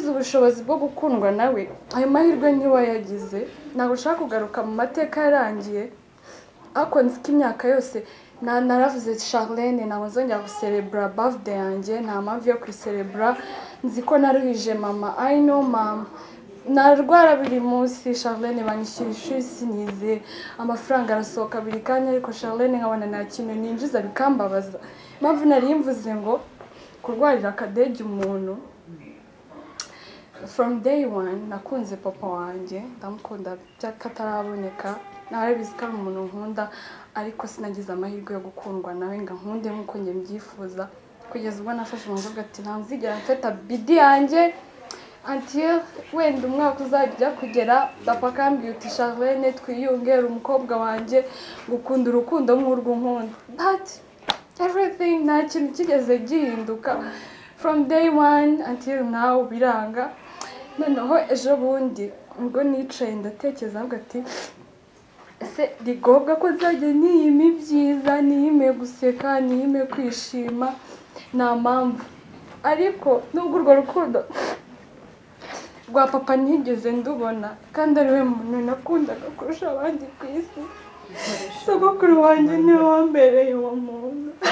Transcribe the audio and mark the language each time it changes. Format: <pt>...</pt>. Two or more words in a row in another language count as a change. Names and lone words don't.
<rw>ubushobozi bwo gukundwa nawe ayo mahirwe ntiwayagize ntabwo ushaka kugaruka mu mateka yarangiye ariko nzi ko imyaka yose naravuze Charlene ntabwo nzongera guserebura birthday yanjye nta mpamvu yo kuyiserebura nzi ko naruhije mama</rw> <en>I know</en> <rw>mama narwara buri munsi Charlene banyishyura ishuri sinize amafaranga arasohoka buri kanya ariko Charlene nkabona nta kintu ninjiza bikambabaza impamvu nari mvuze ngo kurwarira akadege umuntu</rw> <en>from day one</en> <rw>nakunze papa wanjye ndamukunda byakataraboneka narabizi ko ari umuntu nkunda ariko sinagize amahirwe yo gukundwa nawe ngo nkunde nk'uko njye mbyifuza kugeza ubwo nafashe umwanzuro ati ntanzigera mfata bidi yanjye until wenda umwaka uzajya kugera papa akambwira uti Charlene twiyungere umukobwa wanjye gukunda urukundo nk'urwo nkunda but everything nta kintu kigeze gihinduka</rw> <en>from day one until now</en> <rw>biranga noneho ejo bundi ubwo nicaye ndatekereza avuga ati ese rigobwa ko nzajya niyime ibyiza niyime guseka niyime kwishima nta mpamvu ariko nubwo urwo rukundo rwa papa ntigeze ndubona kandi ari we muntu nakundaga kurusha abandi ku isi sogokuru wanjye niwe wambereye uwo muntu</rw>